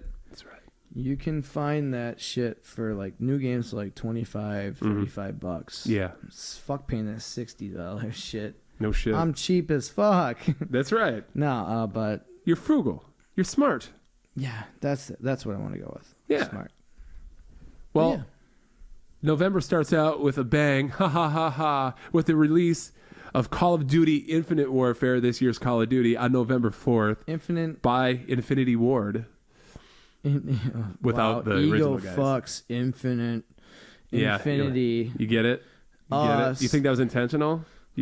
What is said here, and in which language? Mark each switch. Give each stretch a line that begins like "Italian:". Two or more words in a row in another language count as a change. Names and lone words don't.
English: You can find that shit for like new games for like $25, $35. Yeah. Fuck paying that $60 shit. No shit. I'm cheap as fuck. That's right. No, but you're frugal. You're smart. Yeah, that's what I want to go with. Yeah. Smart. Well, November starts out with a bang, ha ha ha ha, with the release of Call of Duty Infinite Warfare, this year's Call of Duty, on November 4th. By Infinity Ward. Without the original guys. Fucks Infinity. You get it? You get it? You think that was intentional?